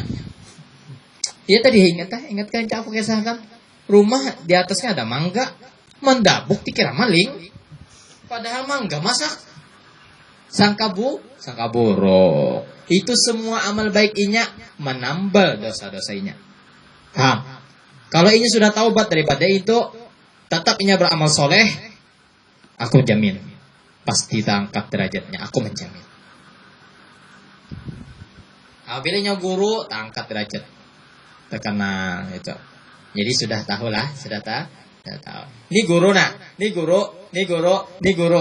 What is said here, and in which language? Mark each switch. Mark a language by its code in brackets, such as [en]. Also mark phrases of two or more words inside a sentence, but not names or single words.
[bjn] Iya tadi ingat kan aku kisahkan rumah di atasnya ada mangga, mendabuk dikira maling, padahal mangga masak. [id] Sangka buruk. [bjn] Itu semua amal baik inya menambal dosa-dosa inya. Paham? Kalau inya sudah taubat daripada itu, tetap inya beramal soleh, [id] aku jamin pasti terangkat derajatnya. Aku menjamin. Apabila guru terangkat derajat, terkenal itu. Jadi sudah tahu. Ini guru nak, ini guru.